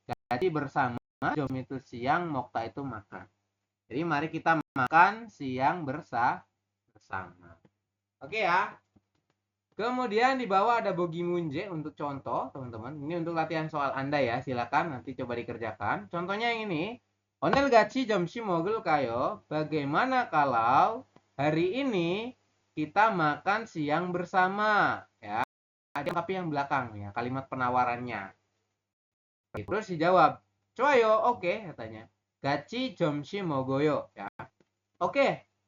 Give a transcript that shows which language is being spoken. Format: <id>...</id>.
<id>"같이" bersama, jom itu siang, mokta itu makan. Jadi mari kita makan siang bersama. Oke ya. Kemudian di bawah ada bogi munje untuk contoh, teman-teman. Ini untuk latihan soal Anda ya. Silakan nanti coba dikerjakan. Contohnya yang ini.</id> <ko>오늘 같이 점심 먹을까요?</ko> <id>Bagaimana kalau hari ini kita makan siang bersama? Ya. Ada tapi yang belakang ya, kalimat penawarannya. Terus dijawab,</id> <ko>"좋아요."</ko> <id>Oke katanya.</id> <ko>같이 점심 먹어요</ko> <id>ya. Oke.</id>